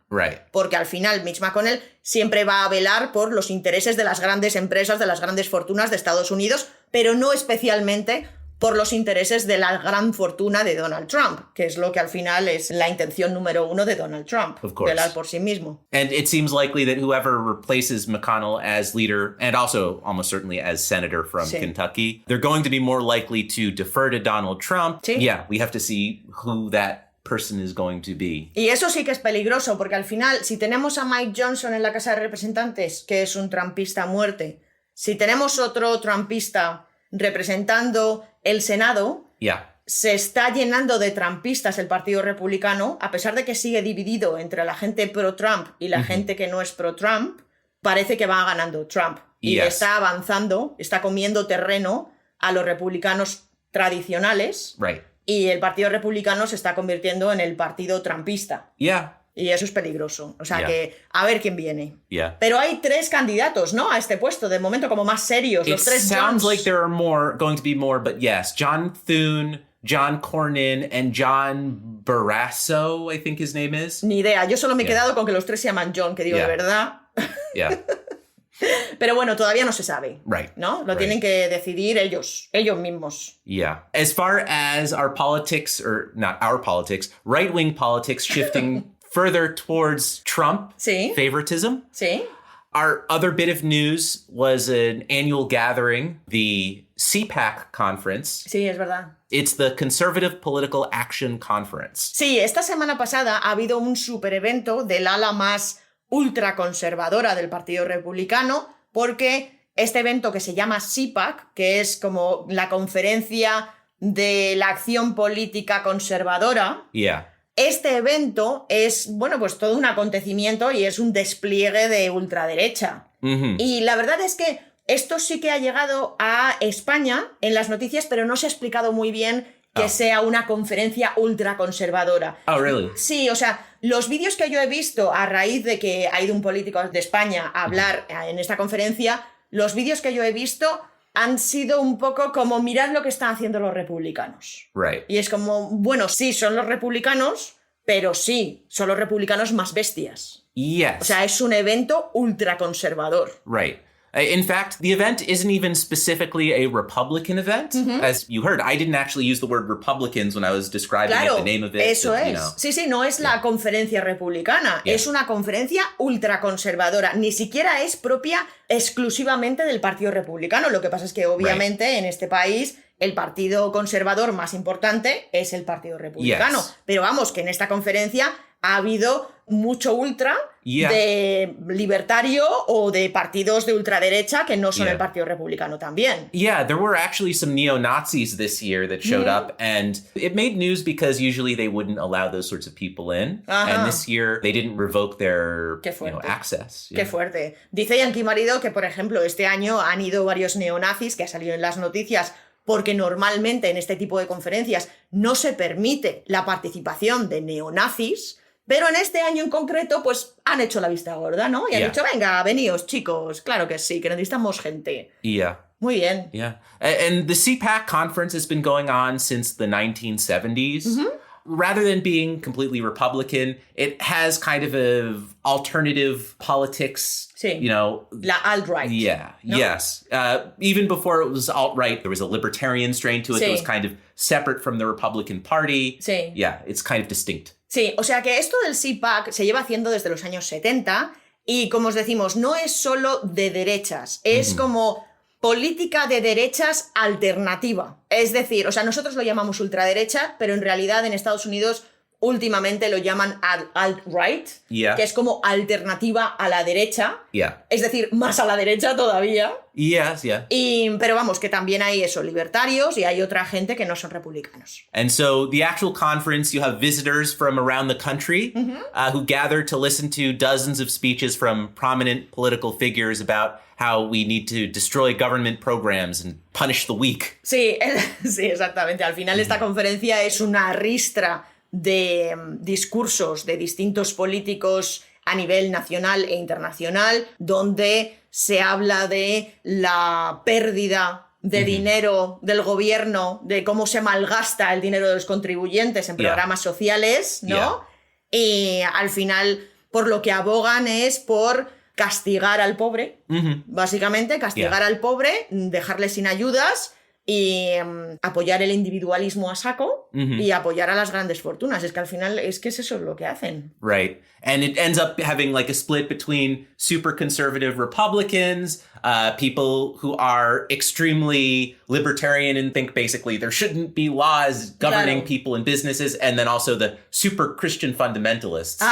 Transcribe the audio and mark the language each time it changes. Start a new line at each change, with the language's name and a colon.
English: Right.
Spanish: Porque al final Mitch McConnell siempre va a velar por los intereses de las grandes empresas, de las grandes fortunas de Estados Unidos, pero no especialmente por los intereses de la gran fortuna de Donald Trump, que es lo que al final es la intención número uno de Donald Trump,
English: Of course.
Spanish: velar por sí mismo.
English: And it seems likely that whoever replaces McConnell as leader, and also almost certainly as senator from
Spanish: Sí.
English: Kentucky, they're going to be more likely to defer to Donald Trump.
Spanish: Sí.
English: Yeah, we have to see who that person is going to be.
Spanish: Y eso sí que es peligroso, porque al final, si tenemos a Mike Johnson en la Casa de Representantes, que es un trumpista a muerte, si tenemos otro trumpista representando el Senado,
English: Yeah.
Spanish: se está llenando de trumpistas el Partido Republicano, a pesar de que sigue dividido entre la gente pro-Trump y la gente que no es pro-Trump, parece que va ganando Trump. Y
English: Yes.
Spanish: está avanzando, está comiendo terreno a los republicanos tradicionales,
English: Right.
Spanish: y el Partido Republicano se está convirtiendo en el partido trumpista.
English: Yeah.
Spanish: Y eso es peligroso. O sea Ya. que a ver quién viene.
English: Yeah.
Spanish: Pero hay 3 candidatos, ¿no? A este puesto, de momento como más serios.
English: It
Spanish: Los 3
English: sounds Johns. like there are going to be more, but yes, John Thune, John Cornyn, and John Barrasso, I think his name is.
Spanish: Ni idea. Yo solo me he
English: Yeah.
Spanish: quedado con que los 3 se llaman John, que digo,
English: Yeah.
Spanish: de verdad.
English: Yeah.
Spanish: Pero bueno, todavía no se sabe.
English: Right.
Spanish: ¿No? Lo
English: Right.
Spanish: tienen que decidir ellos mismos.
English: Yeah. As far as our politics, or not our politics, right-wing politics shifting further towards Trump
Spanish: Sí.
English: favoritism,
Spanish: ¿Sí?
English: our other bit of news was an annual gathering, the CPAC conference.
Spanish: Sí, es verdad.
English: It's the Conservative Political Action Conference.
Spanish: Sí, esta semana pasada ha habido un super evento del ala más ultraconservadora del Partido Republicano, porque este evento que se llama CPAC, que es como la conferencia de la acción política conservadora,
English: Yeah.
Spanish: este evento es, bueno, pues todo un acontecimiento y es un despliegue de ultraderecha. Mm-hmm. Y la verdad es que esto sí que ha llegado a España en las noticias, pero no se ha explicado muy bien que sea una conferencia ultraconservadora.
English: Oh, really?
Spanish: Sí, o sea, los vídeos que yo he visto a raíz de que ha ido un político de España a hablar en esta conferencia, los vídeos que yo he visto han sido un poco como mirad lo que están haciendo los republicanos.
English: Right.
Spanish: Y es como, bueno, sí, son los republicanos, pero sí, son los republicanos más bestias.
English: Yes.
Spanish: O sea, es un evento ultraconservador.
English: Right. In fact, the event isn't even specifically a Republican event. As you heard, I didn't actually use the word Republicans when I was describing
Spanish: Claro,
English: it, the name of it.
Spanish: eso
English: you
Spanish: es.
English: know.
Spanish: Sí, sí, no es la conferencia republicana,
English: Yeah.
Spanish: es una conferencia ultraconservadora. Ni siquiera es propia exclusivamente del Partido Republicano. Lo que pasa es que, obviamente, en este país el partido conservador más importante es el Partido Republicano.
English: Yes.
Spanish: Pero vamos, que en esta conferencia ha habido mucho ultra
English: Yeah.
Spanish: de libertario o de partidos de ultraderecha que no son
English: Yeah.
Spanish: el Partido Republicano también.
English: Yeah, there were actually some neo-Nazis this year that showed up, and it made news because usually they wouldn't allow those sorts of people in.
Spanish: Ajá.
English: And this year they didn't revoke their
Spanish: Qué fuerte.
English: access.
Spanish: Qué fuerte. Dice Yankee Marido que, por ejemplo, este año han ido varios neonazis, que ha salido en las noticias, porque normalmente en este tipo de conferencias no se permite la participación de neonazis, pero en este año en concreto, pues han hecho la vista gorda, ¿no? Y han
English: Yeah.
Spanish: dicho, venga, veníos, chicos, claro que sí, que necesitamos gente.
English: Yeah.
Spanish: Muy bien.
English: Yeah. And the CPAC conference has been going on since the 1970s. Rather than being completely Republican, it has kind of a alternative politics,
Spanish: Sí.
English: you know.
Spanish: La alt-right.
English: Yeah,
Spanish: ¿no?
English: yes. Even before it was alt-right, there was a libertarian strain to it that
Spanish: Sí.
English: was kind of separate from the Republican Party.
Spanish: Sí.
English: Yeah, it's kind of distinct.
Spanish: Sí, o sea que esto del CPAC se lleva haciendo desde los años 70 y, como os decimos, no es solo de derechas, es como política de derechas alternativa. Es decir, o sea, nosotros lo llamamos ultraderecha, pero en realidad en Estados Unidos últimamente lo llaman alt-right,
English: Yeah.
Spanish: que es como alternativa a la derecha,
English: Yeah.
Spanish: es decir, más a la derecha todavía.
English: Yes, yeah.
Spanish: Pero vamos, que también hay eso, libertarios, y hay otra gente que no son republicanos.
English: And so the actual conference, you have visitors from around the country who gather to listen to dozens of speeches from prominent political figures about how we need to destroy government programs and punish the weak.
Spanish: Sí, sí, exactamente. Al final esta conferencia es una ristra de discursos de distintos políticos a nivel nacional e internacional, donde se habla de la pérdida de dinero del gobierno, de cómo se malgasta el dinero de los contribuyentes en programas sociales, ¿no? Y al final, por lo que abogan es por castigar al pobre, básicamente, castigar al pobre, dejarle sin ayudas y apoyar el individualismo a saco y apoyar a las grandes fortunas. Es que al final es que es eso lo que hacen.
English: Right. And it ends up having like a split between super conservative Republicans, people who are extremely libertarian and think basically there shouldn't be laws governing people and businesses, and then also the super Christian fundamentalists.